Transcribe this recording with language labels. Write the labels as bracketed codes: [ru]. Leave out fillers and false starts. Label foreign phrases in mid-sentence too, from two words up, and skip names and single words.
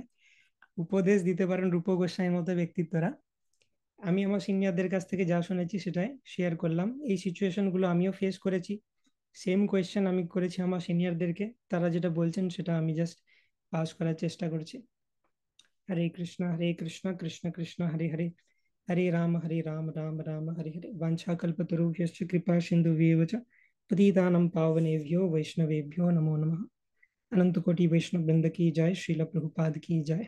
[bn] উপদেশ দিতে পারেন রূপ গোস্বামীর মতো ব্যক্তিত্বরা। আমি আমার সিনিয়রদের কাছ থেকে যা শুনেছি সেটাই শেয়ার করলাম। এই সিচুয়েশন গুলো আমিও ফেস করেছি। [en] same question [bn] আমি করেছি আমার সিনিয়রদেরকে, তারা যেটা বলছেন সেটা আমি [en] just pass [bn] করার চেষ্টা করছি। [sa] হরে কৃষ্ণ কৃষ্ণ কৃষ্ণ হরে হরে, হরে রাম রাম রাম হরে হরে। वाञ्छाकल्पतरुभ्यश्च कृपा सिन्धुभ्येव च पतितानां पावनेभ्यो वैष्णवेभ्यो नमो नमः। [hi] अनंत कोटि वैष्णव वृंद की जय। श्रील प्रभुपाद की जय।